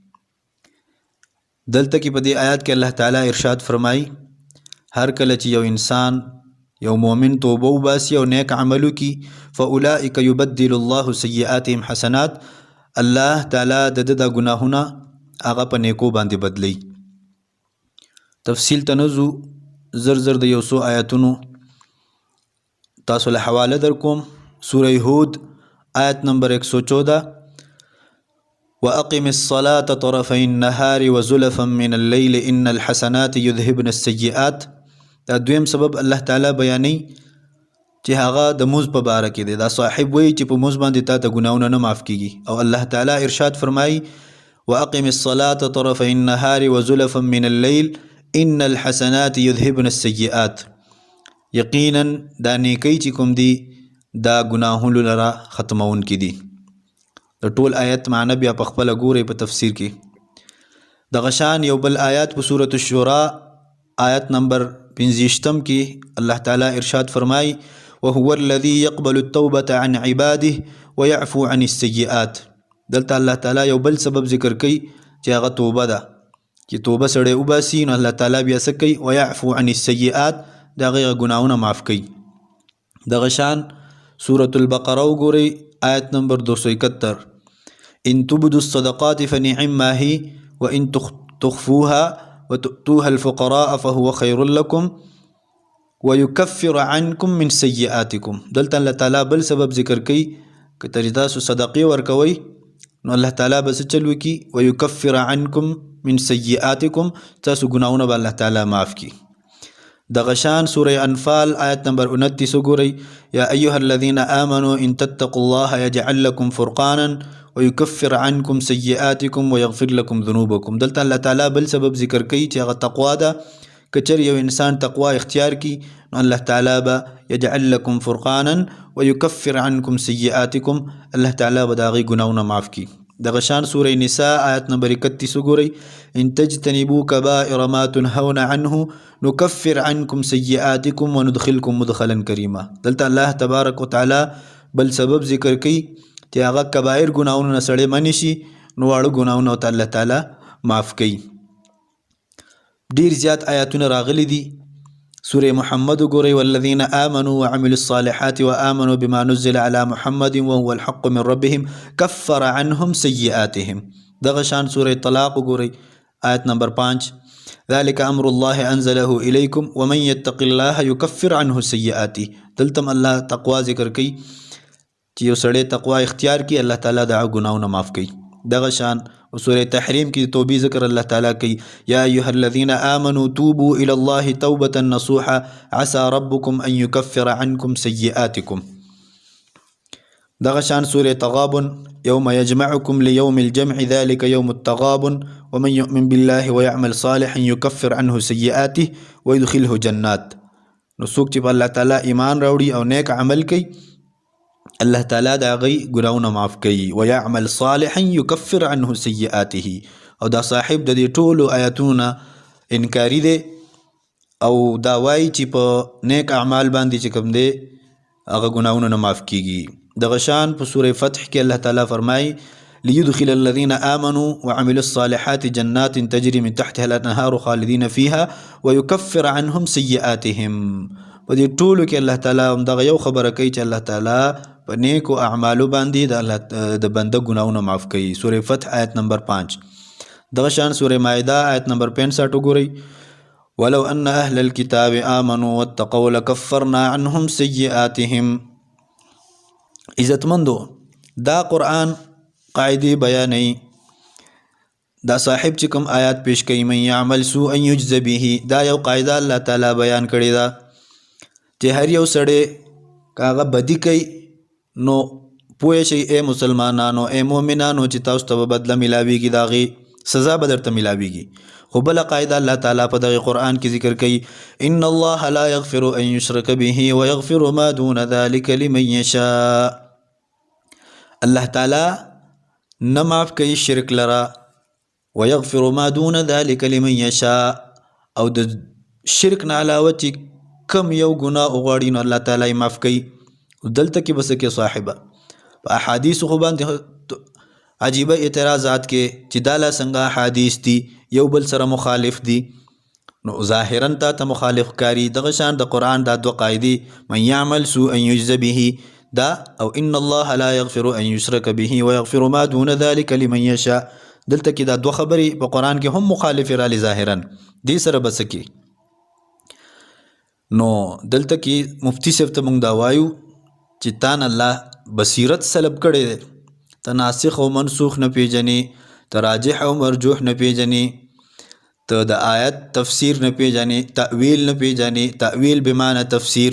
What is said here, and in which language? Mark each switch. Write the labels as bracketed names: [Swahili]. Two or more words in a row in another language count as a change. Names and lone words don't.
[Pashto] دلته کې په دې آیات کې الله تعالی ارشاد فرمایي هر کله چې یو انسان یو مؤمن توبه وباسي او نیک عمل وکړي [Arabic] فاولئک یبدل الله سیئاتهم حسنات، [Pashto] الله تعالی د د ګناهونه هغه په نیکو باندې بدلی. تفصیل ته نه ځو، زر د یو څو آیاتونو تاسو له حواله در کوم. سوره هود آیت نمبر 114 [Arabic] وَأَقِمِ الصَّلَاةَ طَرَفَيِ النَّهَارِ وَزُلَفًا مِنَ اللَّيْلِ إِنَّ الْحَسَنَاتِ يُذْهِبْنَ السَّيِّئَاتِ. [Pashto] دا دویم سبب الله تعالی بیانوي چې هغه د مونځ په باره کې دی. دا صاحب وایي چې په مونځ باندې تا ته ګناهونه نه معاف کیږي، او الله تعالی ارشاد فرمایي [Arabic] وَأَقِمِ الصَّلَاةَ طَرَفَيِ النَّهَارِ وَزُلَفًا مِنَ اللَّيْلِ إِنَّ الْحَسَنَاتِ يُذْهِبْنَ السَّيِّئَاتِ. [Pashto] یقینا دا نیکی چې کوم دی دا ګناهونو لره ختمون کې دي. د ټول آیت معنی بیا په خپله ګورئ په تفسیر کې. دغه شان یو بل آیات په سورة الشورى آیت نمبر 25 کې الله تعالی ارشاد فرمای [Arabic] وهو الذي يقبل التوبة عن عباده ويعفو عن السيئات. [Pashto] دلته الله تعالی یو بل سبب ذکر کوي چې هغه توبه ده، چې توبه سړی وباسي نو الله تعالی بیا څه کوي [Arabic] ويعفو عن السيئات، [Pashto] د هغې ګناهونه معاف کوي. دغه شان سورة البقره وګورئ آیت نمبر 271 [Arabic] ان تبدوا الصدقات فنعما هي وان تخفوها وتؤتوها الفقراء فهو خير لكم ويكفر عنكم من سيئاتكم. [Pashto] دلته الله تعالی بل سبب ذکر کوي که تاسو صدقې ورکوئ نو الله تعالی به څه چل وکړي [Arabic] ويكفر عنكم من سيئاتكم، [Pashto] تاسو ګناهونه به الله تعالی معاف کړي. دغه شان سوره انفال آیت نمبر 29 وګورئ [Arabic] یا ایها الذين آمنوا ان تتقوا الله يجعل لكم فرقانا ويكفر عنكم سيئاتكم ويغفر لكم ذنوبكم. [Pashto] دلته الله تعالی بل سبب ذکر کوي چې هغه تقوا ده. کچر یو انسان تقوا اختیار کی نو الله تعالی به [Arabic] يجعل لكم فرقانا ويكفر عنكم سيئاتكم، [Pashto] الله تعالی به د هغې ګناهونه معاف کړي. دغه شان سوره نساء آیت نمبر 31 وګورئ [Arabic] ان تجتنبوا كبائر ما تنهون عنه نكفر عنكم سيئاتكم وندخلكم مدخلا كريما. [Pashto] دلته الله تبارک وتعالی بل سبب ذکر کوي چې هغه کبایر ګناهونه نه سړی منې شي نو واړه ګناهونه ورته الله تعالی معاف کوي. ډیر زیات آیاتونه راغلي دي. سورة محمد وګورئ [Arabic] والذين آمنوا وعملوا الصالحات وآمنوا بما نزل على محمد وهو الحق من ربهم كفر عنهم سيئاتهم. [Pashto] دغه شان سورة طلاق وګورئ آیت نمبر 5 [Arabic] ذلك امر الله انزله اليكم ومن يتق الله يكفر عنه سيئاته. [Pashto] دلتم الله تقوا ذکر کوي چې یو سړی تقوا اختیار کی الله تعالی د ګناونه معاف کوي. دغه شان سورة تحریم کې توبې ذکر الله تعالی کوي [Arabic] یا ایها الذين آمنوا توبوا الى الله توبة نصوحا عسى ربكم ان يكفر عنكم سيئاتكم. [Pashto] دغه شان سورة تغابن [Arabic] يوم يجمعكم ليوم الجمع ذلك يوم التغابن ومن يؤمن بالله ويعمل صالحا يكفر عنه سيئاته ويدخله جنات. [Pashto] نو څوک چې الله تعالی ایمان راوړي او نیک عمل کوي الله تعالی دا غي ګناونه معاف کوي. [Arabic] ويعمل صالحا يكفر عنه سيئاته. [Pashto] او دا صاحب د دې ټولو آیاتونو انکاری دی او دا وایي چې په نیک اعمال باندې چې کوم دی هغه ګناونه نه معاف کیږي. دغه شان په سورة فتح کې الله تعالی فرمایي [Arabic] ليدخل الذين آمنوا وعملوا الصالحات جنات تجري من تحتها الأنهار خالدين فيها ويكفر عنهم سيئاتهم. [Pashto] په دې ټولو کې الله تعالی هم دغه یو خبره کوي چې الله تعالی په نیکو اعمالو باندې د بنده ګناونه معاف کوي. سورة فتح آیت نمبر 5. دغه شان سورة مائده آیت نمبر 65 وګورئ [Arabic] ولو ان اهل الكتاب آمنوا واتقوا لكفرنا عنهم سيئاتهم. [Pashto] عزتمندو دا قرآن قاعدی بیانوي. دا صاحب چې کوم آیات پیش کوي [Arabic] من يعمل سوءا يجز به [Pashto] دا یو قاعده الله تعالی بیان کړی دا چې هر یو سړی کاغه بدی کوي نو پوه شي اے مسلمانانو اے مؤمنانو چې تاسو ته بدله ملاويږي داغي سزا به درته ملاويږي. خو بل قاعده الله تعالی په دغه قرآن کې ذکر کوي [Arabic] ان الله لا يغفر ان يشرك به ويغفر ما دون ذلك لمن يشاء. [Pashto] الله تعالی نه معاف کوي شرک لرا [Arabic] ويغفر ما دون ذلك لمن يشاء. [Pashto] او د شرک نه علاوه چې کم یو ګناه وغواړي نو الله تعالی معاف کوي. دلته کې بس کې صاحبه په احادیث خو باندې عجیبه اعتراضات کې چې دا لا څنګه احادیث دي یو بل سره مخالف دي نو ظاهرا ته مخالف کاری. دغه شان د قرآن دا دو قاعدې [Arabic] من يعمل سوءا يجز به [Pashto] دا او [Arabic] ان الله لا يغفر ان يشرك به ويغفر ما دون ذلك لمن يشاء. [Pashto] دلته کې دا دو خبرې په قرآن کې هم مخالف را لې ظاهرا دې سره بس کې. نو دلته کې مفتی صاحب ته مونږ دا وایو چې تان الله بصیرت سلب کړي دی ته ناسخ او منسوخ نه پیژنې ته راجح او مرجوح نه پیژنې ته د آیت تفسیر نه پیژنې تأویل نه پیژنې تأویل بمعنی تفسیر.